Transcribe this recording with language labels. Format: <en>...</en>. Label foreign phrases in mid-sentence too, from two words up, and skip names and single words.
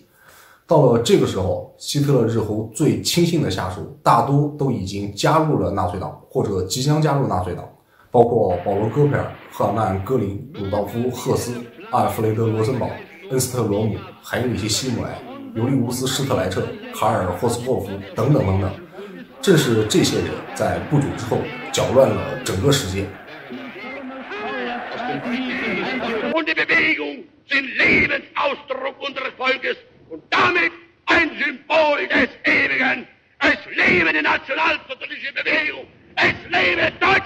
<zh>到了这个时候，希特勒日后最亲信的下属大多都已经加入了纳粹党，或者即将加入纳粹党，包括保罗·戈培尔、赫尔曼·戈林、鲁道夫·赫斯、阿尔弗雷德·罗森堡、恩斯特·罗姆、海因里希·希姆莱、尤利乌斯·施特莱彻、卡尔·霍斯霍夫等等等等。正是这些人在不久之后搅乱了整个世界。</zh> <de>Und die Bewegung sind Lebensausdruck unseres Volkes und damit ein Symbol des Ewigen. Es lebe die nationalsozialistische Bewegung! Es lebe</de>